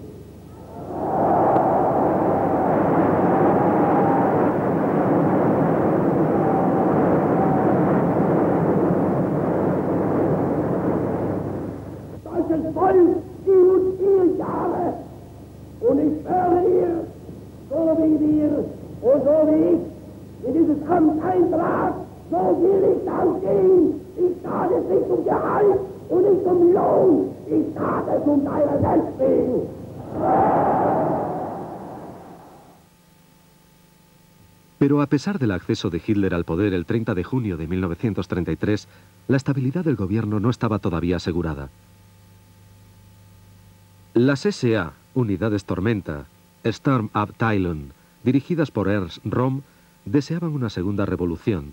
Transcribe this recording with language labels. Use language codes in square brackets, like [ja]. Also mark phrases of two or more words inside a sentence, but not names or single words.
[de] Deutsches Volk, die uns 4 Jahre, und ich schwöre dir, so wie wir und so wie ich in dieses Amt eintrat, so will ich dann gehen. Ich tat es nicht um Gehalt und nicht um Lohn, ich tat es um deiner selbst wegen. [es] Pero a pesar del acceso de Hitler al poder el 30 de junio de 1933, la estabilidad del gobierno no estaba todavía asegurada. Las SA, unidades Tormenta, Sturmabteilung, dirigidas por Ernst Röhm, deseaban una segunda revolución.